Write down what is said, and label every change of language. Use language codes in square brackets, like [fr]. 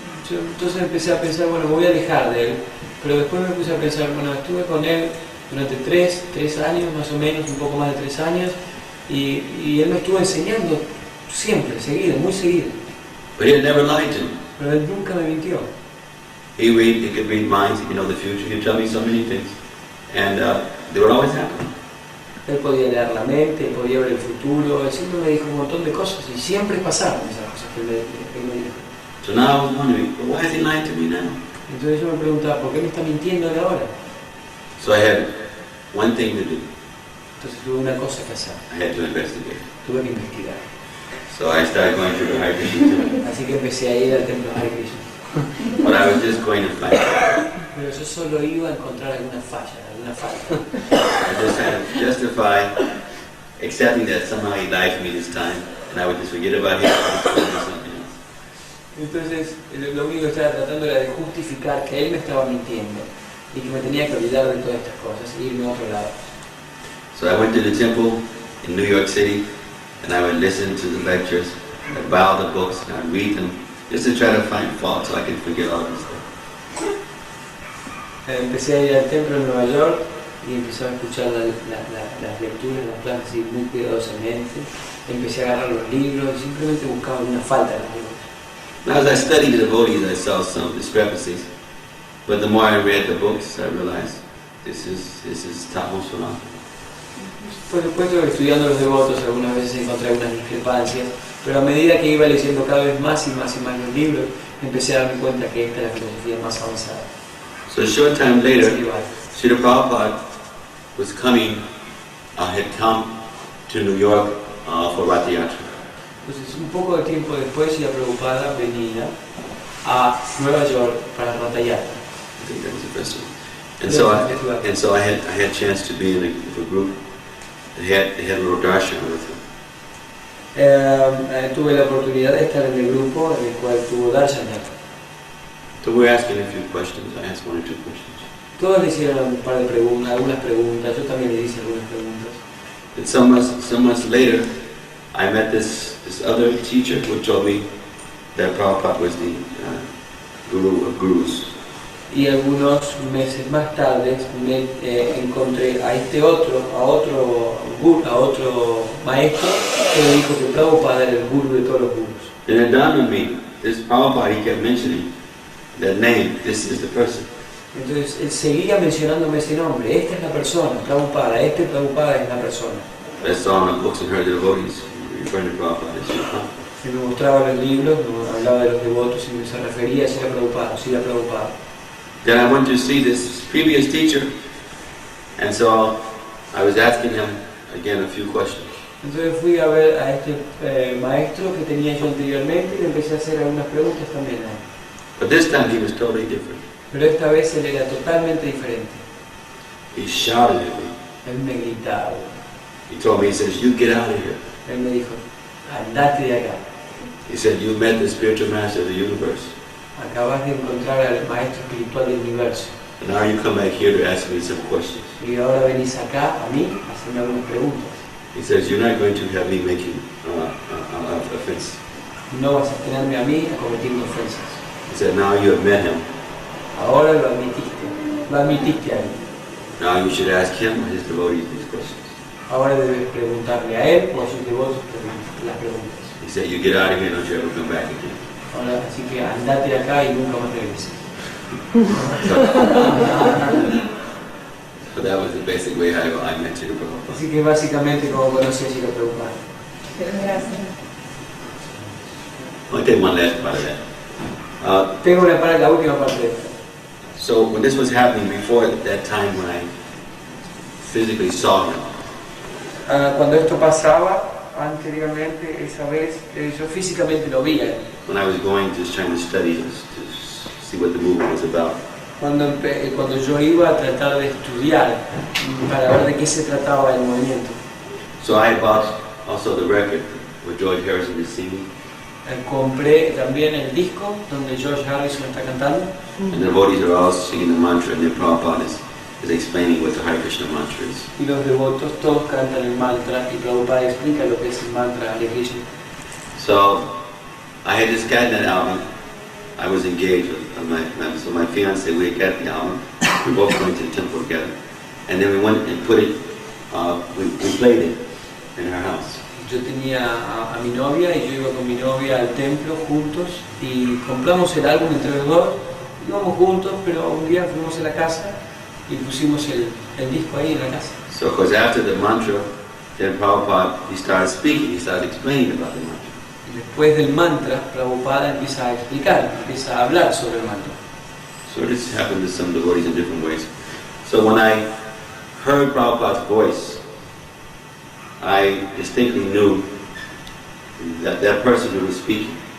[es] Entonces empecé a pensar, bueno, me voy a alejar de él, pero después me puse a pensar, bueno, estuve con él durante 3 años, más o menos, un poco más de 3 años, y él me estuvo enseñando siempre, seguido, muy seguido. [en] But he had never lied to me. [es] Pero él nunca me mintió. [en] He could read minds, he could know the future, he could tell me so many things, and they would always happen. [es] Él podía leer la mente, él podía ver el futuro, él siempre me dijo un montón de cosas, y siempre pasaron esas cosas que él me dijo. [en] So now I was wondering, well, why is he lying to me now? [es] Entonces yo me preguntaba, ¿por qué me está mintiendo él ahora? [en] So I had one thing to do. [es] Entonces tuve una cosa que hacer, [en] I had to investigate. [es] tuve que investigar. [en] So I started going to the Hare Krishna temple. [es] Así que empecé a ir al templo Hare Krishna. [en] But I was just going to find out. [es] Pero yo solo iba a encontrar alguna falla, alguna falta. [en] I just had to justify accepting that somehow he lied to me this time, and I would just forget about him and just go do something else. [es] Entonces, lo único que estaba tratando era de justificar que él me estaba mintiendo y que me tenía que olvidar de todas estas cosas e irme a otro lado. [en] So I went to the temple in New York City, and I would listen to the lectures, I'd buy all the books, and I'd read them, just to try to find fault so I could forget all this stuff. [es] Empecé a ir al templo en Nueva York y empecé a escuchar las lecturas, las clases así muy cuidadosamente. Empecé a agarrar los libros y simplemente buscaba alguna falta en los libros. [en] Now, as I studied the devotees, I saw some discrepancies, but the more I read the books, I realized this is topmost philosophy. [es] Por supuesto que estudiando los devotos algunas veces encontré algunas discrepancias, pero a medida que iba leyendo cada vez más y más y más los libros, empecé a darme cuenta que esta es la filosofía más avanzada. [en] So a short time later, Srila Prabhupada had come to New York for Rath Yatra. [es] Entonces, un poco de tiempo después, la Prabhupada venía a Nueva York para Rath Yatra. [en] I think that was the festival. And so I had a chance to be in a group. They had a little darshan with him. [es] Tuve la oportunidad de estar en el grupo en el cual tuvo darshan. [en] So we're asking a few questions. I asked 1 or 2 questions. [es] Todos le hicieron un par de preguntas, algunas preguntas. Yo también le hice algunas preguntas. [en] And some months later, I met this other teacher who told me that Prabhupada was the guru of gurus. [es] Y algunos meses más tarde me encontré a otro maestro que me dijo que Prabhupada era el guru de todos los gurus. [en] And it dawned on me, this Prabhupada, he kept mentioning that name, this is the person. [es] Entonces él seguía mencionándome ese nombre, esta es la persona, Prabhupada, Prabhupada es la persona. [en] I saw in the books and heard the devotees referring to Prabhupada as Prabhupada. [es] Y me mostraba los libros, me hablaba de los devotos y me se refería a Srila Prabhupada, Srila Prabhupada. [en] Then I went to see this previous teacher, and so I was asking him again a few questions. [es] Entonces fui a ver a este maestro que tenía yo anteriormente y le empecé a hacer algunas preguntas también a él. [en] But this time he was totally different. [es] Pero esta vez él era totalmente diferente. [en] He shouted at me. [es] Él me gritaba. [en] He told me, he says, you get out of here. [es] Él me dijo, andate de acá. [en] He said, you met the spiritual master of the universe. [es] Acabas de encontrar al maestro espiritual del universo. [en] And now you come back here to ask me some questions. [es] Y ahora venís acá a mí a hacerme algunas preguntas. [en] He says, you're not going to have me making offense. [es] No vas a tenerme a mí a cometiendo ofensas. [en] He said, now you have met him. [es] Ahora lo admitiste. lo admitiste ahí. [en] Now you should ask him or his devotees these questions. [es] Ahora debes preguntarle a él o a sus devotos las preguntas. [en] He said, you get out of here, don't you ever come back again. [es] Ahora, así que andate de acá y nunca más regreses. [en] So that was the basic way I met Srila Prabhupada. [es] Así que básicamente como conocí a Srila Prabhupada. Gracias. [en] I'll take one last part of that. [es] Tengo la última parte de esto. [en] So when this was happening before that time when I physically saw him, [es] Cuando esto pasaba, anteriormente, esa vez, yo físicamente lo vi a él. [en] when I was going just trying to study this, to see what the movement was about. [es] Cuando yo iba a tratar de estudiar para ver de qué se trataba el movimiento. [en] So I bought also the record where George Harrison is singing, [es] Compré también el disco donde George Harrison está cantando [en] and the devotees are all singing the mantra, and then Prabhupada is explaining what the Hare Krishna mantra is. [es] y los devotos todos cantan el mantra y Prabhupada explica lo que es el mantra Hare Krishna. [en] So I had just gotten that album. I was engaged with my fiance. We had got the album. We both went to the temple together, and then we went and put it. We played it in her house. [es] Yo tenía a mi novia y yo iba con mi novia al templo juntos y compramos el álbum entre los dos. Íbamos juntos, pero un día fuimos a la casa y pusimos el disco ahí en la casa. [en] So, of course, after the mantra, then Prabhupada, he started speaking. He started explaining about the mantra. [es] Y después del mantra, Prabhupada empieza a explicar, empieza a hablar sobre el mantra. [en] So this happened to some devotees in different ways. So when I heard Prabhupada's voice, I distinctly knew that that person who was speaking.